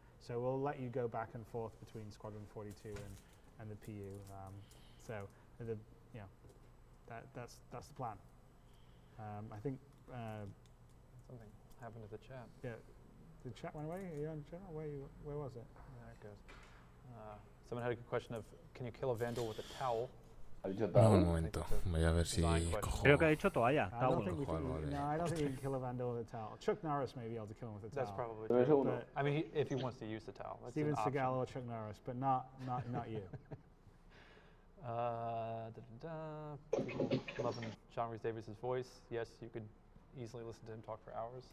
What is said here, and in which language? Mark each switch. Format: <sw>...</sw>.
<en>So we'll let you go back and forth between Squadron 42 and the PU. That's the plan. I think something happened to the chat. Yeah, the chat went away. Are you on channel? Where was it? There it goes. Someone had a good question of, can you kill a vandal with a towel?</en> <es>No, un momento, voy a ver si cojo. Creo que ha dicho toalla.</es> <en>I don't think you can kill a vandal with a towel. Chuck Norris may be able to kill him with a towel. That's probably true. I mean, if he wants to use the towel. That's Steven an option. Seagal or Chuck Norris, but not you. People loving John Rhys Davies' voice. Yes, you could easily listen to him talk for hours.</en>